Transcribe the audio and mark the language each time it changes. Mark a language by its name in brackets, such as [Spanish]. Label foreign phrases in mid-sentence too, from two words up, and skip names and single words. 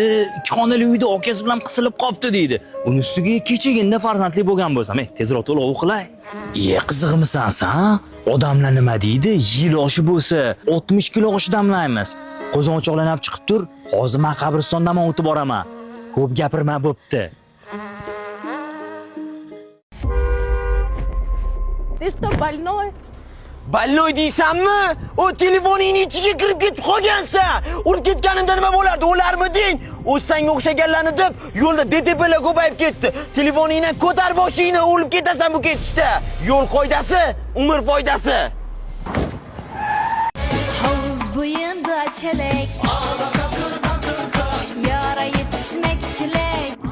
[Uzbek] Ikki xonali uyda akasi bilan qisilib qopti deydi. Uning ustiga kechaginda farzandli bo'lgan bo'lsam, tezroq to'lov qilay. Qiziqmisan sen? Odamlar nima deydi? Yil oshi bo'lsa 60 kilo osh damlaymiz. Qo'zg'onchoqlanib chiqib tur. Hozir men qabristondan o'tib boraman. Ko'p gapirma, bo'pti. [Russian] Ты что, больной? [Uzbek] Больной deysanmi? O telefoningning ichiga kirib ketib qolgansan. Urib ketganimda nima bo'lardi? O'larmiding? O senga o'xshaganlarni deb yo'lda DTPlar ko'payib ketdi. Telefoningdan ko'tar boshingni, o'lib ketasan bu ketishda. Yo'l qoidasi, umr foydasi. Havuz bo'yinda chelak, yora yetishmak tilak.